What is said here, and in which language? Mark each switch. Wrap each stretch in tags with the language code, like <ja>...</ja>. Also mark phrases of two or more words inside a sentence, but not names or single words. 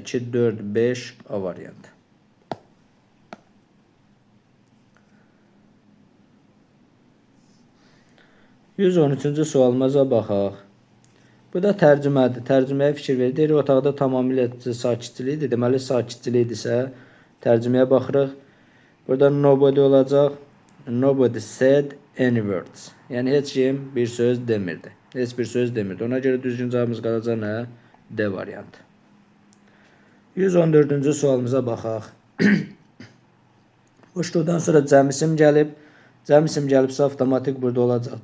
<az>2, 4, 5, A variantı. 113-cü sualımıza baxaq. Bu da tərcümədir. Tərcüməyə fikir verir. Deyir, otaqda tamamilə sakitçilikdir. Deməli, sakitçilikdirsə, tərcüməyə baxırıq. Burada nobody olacaq.</az> <en>Nobody said any words.</en> <az>Yəni, heç kim bir söz demirdi. Heç bir söz demirdi. Ona görə düzgün cavabımız qalacaq nə? D variantı. 114-cü sualımıza baxaq. Boşluqdan sonra cəm isim gəlib. Cəm isim gəlibsə, avtomatik burada olacaq.</az>